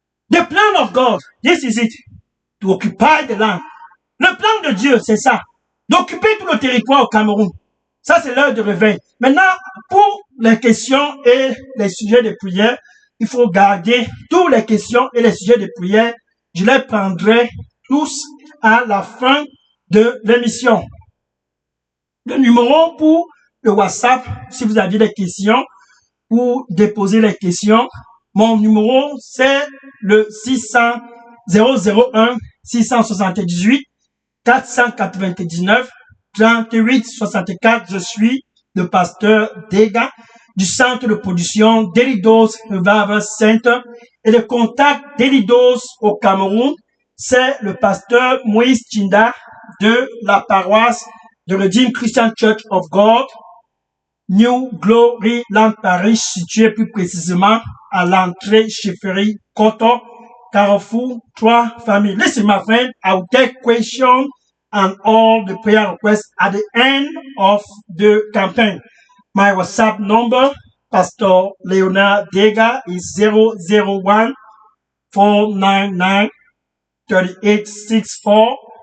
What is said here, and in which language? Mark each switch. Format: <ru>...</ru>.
<en>The plan of God, this is it, to occupy the land.</en> <fr>Le plan de Dieu, c'est ça, d'occuper tout le territoire au Cameroun. Ça, c'est l'heure de réveil. Maintenant, pour les questions et les sujets de prière, il faut garder toutes les questions et les sujets de prière. Je les prendrai tous à la fin de l'émission. Le numéro pour le WhatsApp, si vous aviez des questions, pour déposer les questions, mon numéro, c'est le 001 678 499 38 64. Je suis le pasteur Dega du centre de production Daily Dose Revival Center et le contact Daily Dose au Cameroun, c'est le pasteur Moïse Chinda de la paroisse de Redeemed Christian Church of God, New Glory Land Parish, situé plus précisément à l'entrée Chefferie Koto, Carrefour, 3 familles.</fr> <en>Listen, my friend, I will take questions and all the prayer requests at the end of the campaign. My WhatsApp number, Pastor Leonard Dega, is 001 499 3864.</en>